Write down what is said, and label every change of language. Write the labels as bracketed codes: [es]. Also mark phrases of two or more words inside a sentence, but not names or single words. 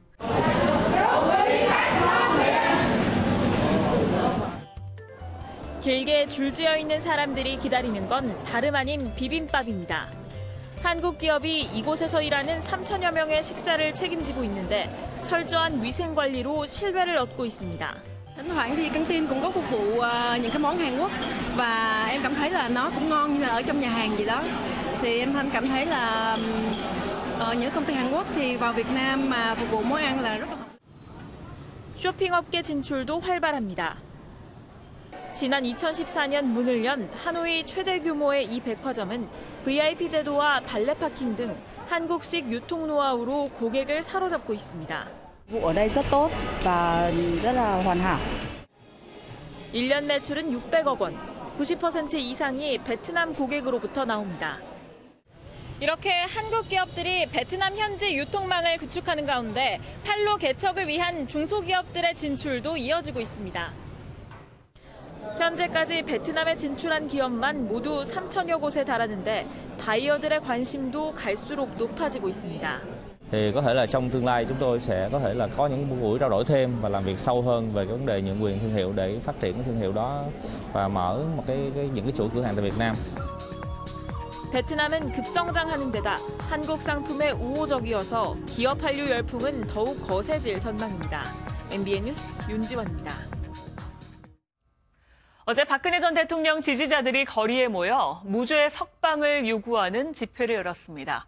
[ko] 길게 줄지어 있는 사람들이 기다리는 건 다름 아닌 비빔밥입니다. 한국 기업이 이곳에서 일하는 3천여 명의 식사를 책임지고 있는데 철저한 위생 관리로 신뢰를 얻고 있습니다. [vi] Thỉnh thoảng thì căng tin cũng có phục vụ những cái món Hàn Quốc và em cảm thấy là nó cũng ngon như là ở trong nhà hàng gì đó. Thì em cảm thấy là ở những công ty Hàn Quốc thì vào Việt Nam mà phục vụ món ăn là rất là hợp. [ko] 쇼핑업계 진출도 활발합니다. 지난 2014년 문을 연 하노이 최대 규모의 이 백화점은 VIP 제도와 발레 파킹 등 한국식 유통 노하우로 고객을 사로잡고 있습니다. [vi] ở đây rất tốt và rất là hoàn hảo. [ko] 1년 매출은 600억 원, 90% 이상이 베트남 고객으로부터 나옵니다. 이렇게 한국 기업들이 베트남 현지 유통망을 구축하는 가운데 판로 개척을 위한 중소기업들의 진출도 이어지고 있습니다. 현재까지 베트남에 진출한 기업만 모두 3천여 곳에 달하는데 바이어들의 관심도 갈수록 높아지고 있습니다. [vi] Thì có thể là trong tương lai chúng tôi sẽ có thể là có những buổi trao đổi thêm và làm việc sâu hơn về cái vấn đề nhượng quyền thương hiệu để phát triển cái thương hiệu đó và mở một những cái chuỗi cửa hàng tại Việt Nam. [ko] 베트남은 급성장하는 데다 한국 상품에 우호적이어서 기업 한류 열풍은 더욱 거세질 전망입니다. MBN 뉴스 윤지원입니다. 어제 박근혜 전 대통령 지지자들이 거리에 모여 무죄 석방을 요구하는 집회를 열었습니다.